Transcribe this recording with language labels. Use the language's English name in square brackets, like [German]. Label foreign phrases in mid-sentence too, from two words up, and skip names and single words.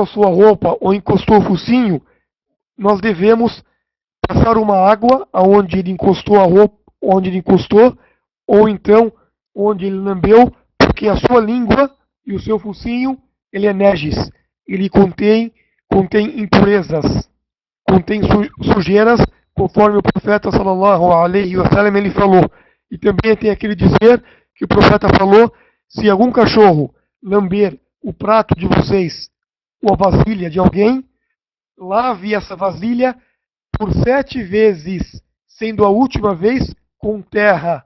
[Portuguese] sua roupa, ou encostou o focinho, nós devemos passar uma água aonde ele encostou a roupa, onde ele encostou, ou então onde ele lambeu, porque a sua língua e o seu focinho, ele é nejis, ele contém impurezas, contém sujeiras, conforme o profeta [Arabic] صلى الله عليه وسلم [Portuguese] ele falou. E também tem aquele dizer que o profeta falou, se algum cachorro lamber o prato de vocês ou a vasilha de alguém, lave essa vasilha por 7 vezes, sendo a última vez com terra.